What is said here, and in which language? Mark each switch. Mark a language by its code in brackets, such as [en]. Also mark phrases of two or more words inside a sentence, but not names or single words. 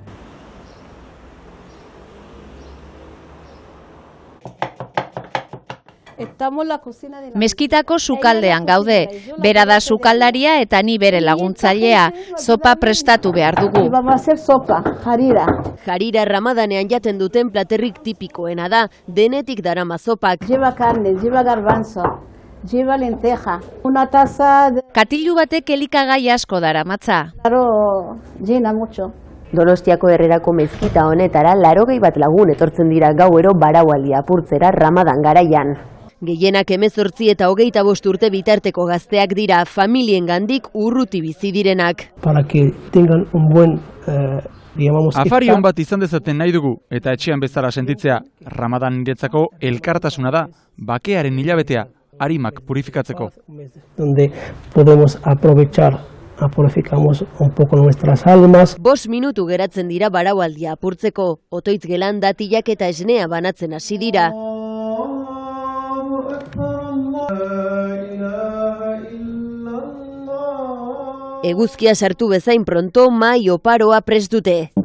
[eu] Meskitako sukaldean gaude. Bera da sukaldaria eta ni bere laguntzailea. Zopa prestatu behar dugu. Jarira Ramadanean jaten duten platerrik tipikoena da, denetik darama zopak. [es] Lleva carne, lleva garbanzo, lleva lenteja, una taza de... [eu] Katilu batek elikagai asko daramatza. [es] Claro, llena mucho. [eu] Donostiako Herrerako mezkita honetara 80 bat lagun etortzen dira gauero Baraualdia apurtzera Ramadan garaian. Gehienak 18 eta 25 urte bitarteko gazteak dira, familiengandik urruti bizi direnak. [es] Para que tengan un buen, [eu] Afarion bat izan dezaten nahi dugu eta etxean bezala sentitzea. Ramadan niretzako elkartasuna da, bakearen hilabetea, arimak purifikatzeko. [es] Donde podemos purificamos un poco nuestras almas. [eu] 5 minutu geratzen dira Baraualdia apurtzeko, otoitz gelan datilak eta esnea banatzen hasi dira. Eguzkia sartu bezain pronto mahai oparoa prest dute.